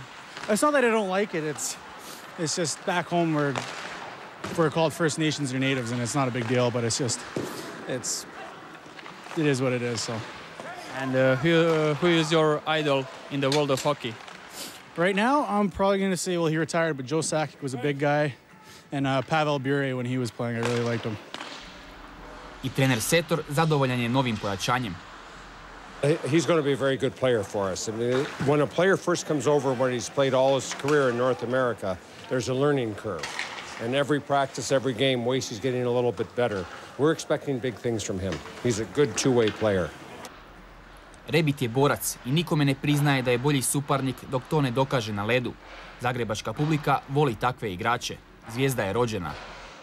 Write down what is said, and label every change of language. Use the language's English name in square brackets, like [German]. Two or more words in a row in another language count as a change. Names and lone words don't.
[English] It's not that I don't like it. It's just back home we're called First Nations or Natives, and it's not a big deal. But it is what it is. So. And who is your idol in the world of hockey? Right now, I'm probably going to say, well, he retired, but Joe Sakic was a big guy, and Pavel Bure when he was playing, I really liked him. [Croatian] I trener Setor zadovoljan je novim pojačanjem. [English] He's going to be a very good player for us. I mean, when a player first comes over, when he's played all his career in North America, there's a learning curve. And every practice, every game, Wacey's getting a little bit better. We're expecting big things from him. He's a good two-way player. [Croatian] Rebit je borac i nikome ne priznaje da je bolji suparnik dok to ne dokaže na ledu. Zagrebačka publika voli takve igrače. Zvijezda je rođena.